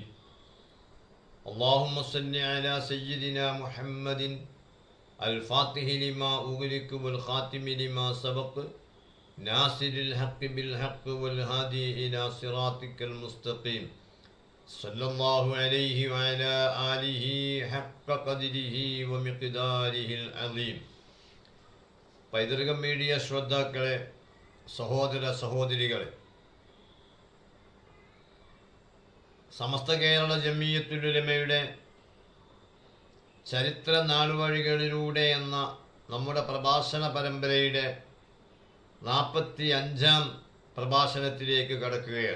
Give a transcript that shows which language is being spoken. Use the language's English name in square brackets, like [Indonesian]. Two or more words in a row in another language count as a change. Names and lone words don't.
[Arabic] اللهم صل على سيدنا محمد الفاتح لما أغلق والخاتم لما سبق ناصر الحق بالحق والهادي إلى صراطك المستقيم صلى الله عليه وعلى آله حق قدره ومقداره العظيم. [Malayalam] പൈതൃകം മീഡിയ ശ്രോതാക്കളെ, സഹോദര സഹോദരികളെ, സമസ്ത കേരള ജമിയത്തുൽ ഉലമയുടെ ചരിത്ര നാളുവഴികളിലൂടെ എന്ന നമ്മുടെ പ്രഭാഷണ പരമ്പരയുടെ 45-ാം പ്രഭാഷണത്തിലേക്ക് കടക്കുകയാണ്.